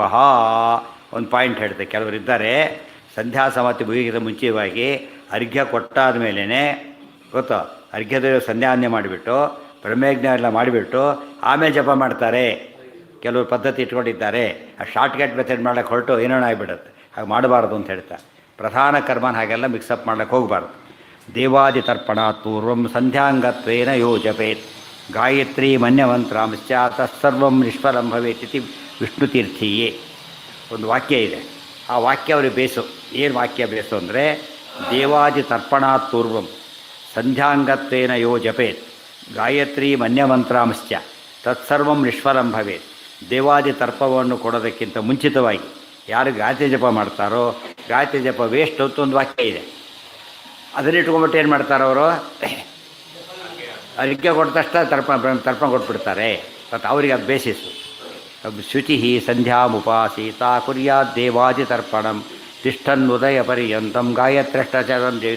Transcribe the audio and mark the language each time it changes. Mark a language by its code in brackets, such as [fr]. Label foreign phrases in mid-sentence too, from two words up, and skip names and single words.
[kn] ಒಂದು ಪಾಯಿಂಟ್ ಹೇಳ್ತೆ, ಕೆಲವರಿದ್ದಾರೆ ಸಂಧ್ಯಾ ಸಮಾಪ್ತಿ ಮುಗಿಗಿದ ಮುಂಚಿತವಾಗಿ ಅರ್ಘ್ಯ ಕೊಟ್ಟಾದ ಮೇಲೇ ಗೊತ್ತಾ, ಅರ್ಘ್ಯದ ಸಂಧ್ಯಾವಂದನೆ ಮಾಡಿಬಿಟ್ಟು ಬ್ರಹ್ಮಯಜ್ಞ ಎಲ್ಲ ಮಾಡಿಬಿಟ್ಟು ಆಮೇಲೆ ಜಪ ಮಾಡ್ತಾರೆ. ಕೆಲವರು ಪದ್ಧತಿ ಇಟ್ಕೊಂಡಿದ್ದಾರೆ. ಆ [en] shortcut method [kn] ಮಾಡ್ಲಿಕ್ಕೆ ಹೊರಟು ಏನೇನೋ ಆಗಿಬಿಡುತ್ತೆ. ಹಾಗೆ ಮಾಡಬಾರ್ದು ಅಂತ ಹೇಳ್ತಾರೆ. ಪ್ರಧಾನ ಕರ್ಮನ ಹಾಗೆಲ್ಲ ಮಿಕ್ಸಪ್ ಮಾಡ್ಲಿಕ್ಕೆ ಹೋಗಬಾರ್ದು. [sa] ದೇವಾದಿ ತರ್ಪಣಾತ್ ಪೂರ್ವಂ ಸಂಧ್ಯಾಂಗತ್ವೇನ ಯೋ ಜಪೇತ್ ಗಾಯತ್ರಿ ಮನ್ಯಮಂತ್ರಾಂಶ್ಚ ತತ್ಸರ್ವಂ ನಿಷ್ಫಲಂ ಭವೇತ್ ಇತಿ ವಿಷ್ಣುತೀರ್ಥೀಯೇ. [kn] ಒಂದು ವಾಕ್ಯ ಇದೆ, ಆ ವಾಕ್ಯ ಅವ್ರಿಗೆ ಬೇಸು. ಏನು ವಾಕ್ಯ ಬೇಸು ಅಂದರೆ, [sa] ದೇವಾದಿ ತರ್ಪಣಾತ್ ಪೂರ್ವಂ ಸಂಧ್ಯಾಂಗತ್ವೇನ ಯೋ ಜಪೇತ್ ಗಾಯತ್ರಿ ಮನ್ಯಮಂತ್ರಾಂಶ್ಚ ತತ್ಸರ್ವಂ ನಿಷ್ಫಲಂ ಭವೇತ್. [kn] ದೇವಾದಿ ತರ್ಪವನ್ನು ಕೊಡೋದಕ್ಕಿಂತ ಮುಂಚಿತವಾಗಿ ಯಾರು ಗಾಯತ್ರಿ ಜಪ ಮಾಡ್ತಾರೋ ಗಾಯತ್ರಿ ಜಪ ವೇಸ್ಟ್ ಅಂತ ಒಂದು ವಾಕ್ಯ ಇದೆ. ಅದನ್ನ ಇಟ್ಕೊಂಡ್ಬಿಟ್ಟು ಏನು ಮಾಡ್ತಾರೆ ಅವರು, ಅರ್ಘ್ಯ ಕೊಟ್ಟ ತಕ್ಷಣ ತರ್ಪಣ ಕೊಟ್ಬಿಡ್ತಾರೆ. ಮತ್ತು ಅವರಿಗೆ ಅದು ಬೇಸಿಸು. [sa] ಶುಚಿ ಸಂಧ್ಯಾಮುಪಾಸೀತ ಕುರ್ಯಾತ್ ದೇವಾದಿ ತರ್ಪಣಂ ತಿಷ್ಠನ್ ಉದಯ ಪರ್ಯಂತಂ ಗಾಯತ್ರ್ಯಷ್ಟಚರಂ ಜಯತಿ.